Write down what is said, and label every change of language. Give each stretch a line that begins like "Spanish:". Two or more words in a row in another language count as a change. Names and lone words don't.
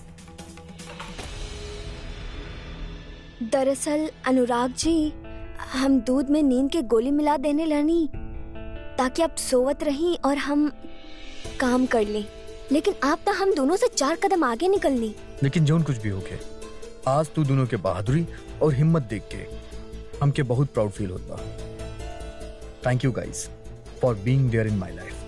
Bhojpuri: दरअसल अनुराग जी, हम दूध में नींद के गोली मिला देने लनी ताकि आप सोवत रही और हम काम कर लें, लेकिन आप तो हम दोनों से 4 कदम आगे निकलनी। लेकिन जौन कुछ भी हो गए, आज तू दोनों के बहादुरी और हिम्मत देख के हमके बहुत
English: proud feel
Bhojpuri: होता।
English: Thank you guys for being there in my life.